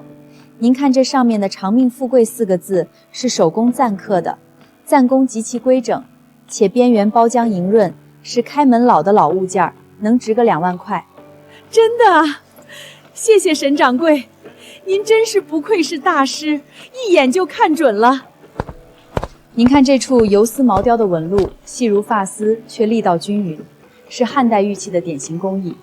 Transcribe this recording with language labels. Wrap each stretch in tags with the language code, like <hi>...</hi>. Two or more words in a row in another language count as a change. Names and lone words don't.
<zh>您看這上面的長命富貴4個字是手工錾刻的，錾工極其規整，且邊緣包漿瑩潤，是開門老的老物件，能值個2萬塊。真的啊，謝謝沈掌櫃，您真是不愧是大師，一眼就看準了。您看這處游絲毛雕的紋路，細如髮絲，卻力道均勻，是漢代玉器的典型工藝。</zh>